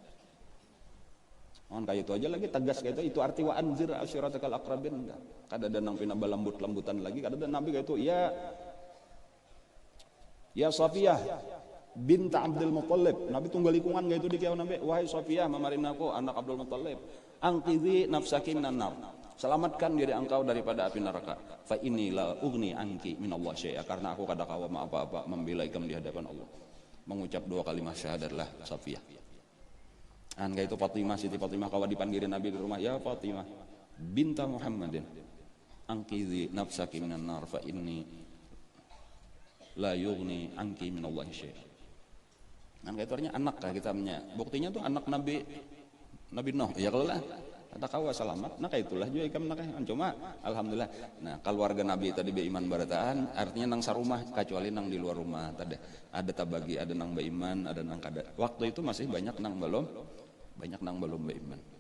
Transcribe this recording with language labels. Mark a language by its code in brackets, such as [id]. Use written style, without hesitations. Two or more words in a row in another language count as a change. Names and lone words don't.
[bjn] Kayak itu aja lagi tegas kayak itu arti [ar] وأنذر عشيرتك الأقربين. [bjn] Kada ada nang pina balambut-lambutan lagi, kada ada Nabi kayak itu ya Safiyah binta Abdul Muttalib. Nabi tunggal likungan kayak itu di kiau Nabi, wahai Safiyah mamarin aku anak Abdul Muttalib, [ar] أنقذي نفسك من النار, [id] selamatkan diri engkau daripada api neraka. [ar] فإني لا أغني عنك من الله شيئا, [bjn] karena aku kada kawa apa-apa membela ikam di hadapan Allah. Mengucap 2 kalimat syahadatlah Safiyah. Kayak itu Fatimah, Siti Fatimah kawa dipanggilin Nabi di rumah, [ar] يا فاطمة بنت محمد أنقذي نفسك من النار فإني لا أغني عنك من الله شيئا. [bjn] Kayak itu artinya anak kah kita punya. Buktinya tuh anak Nabi Nuh. Ya kalau lah kata kawa selamat, nah kayak itulah juga ikam nak cuma alhamdulillah. Nah, keluarga Nabi tadi beiman barataan, artinya nang sarumah kecuali nang di luar rumah tadi. Ada tabagi, ada nang beiman, ada nang kada. Waktu itu masih banyak nang belum beiman.